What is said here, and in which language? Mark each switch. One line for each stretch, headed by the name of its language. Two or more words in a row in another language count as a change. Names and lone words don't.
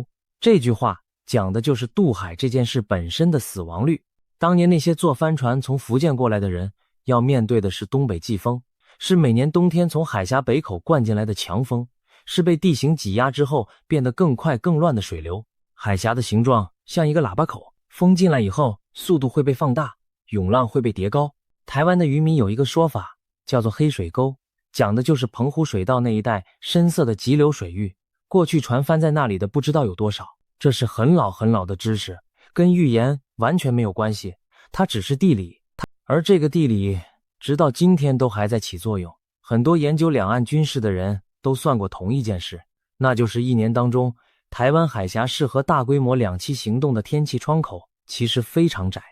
Chinese: 這句話講的就是渡海這件事本身的死亡率。當年那些坐帆船從福建過來的人，要面對的是東北季風， 是每年冬天從海峽北口灌進來的強風，是被地形擠壓之後變得更快更亂的水流。海峽的形狀像一個喇叭口，風進來以後，速度會被放大，湧浪會被疊高。台灣的漁民有一個說法，叫做黑水溝，講的就是澎湖水道那一帶深色的急流水域，過去船翻在那裡的不知道有多少。這是很老很老的知識，跟預言完全沒有關係，它只是地理。而這個地理直到今天都還在起作用。很多研究兩岸軍事的人都算過同一件事，那就是一年當中，台灣海峽適合大規模兩棲行動的天氣窗口其實非常窄。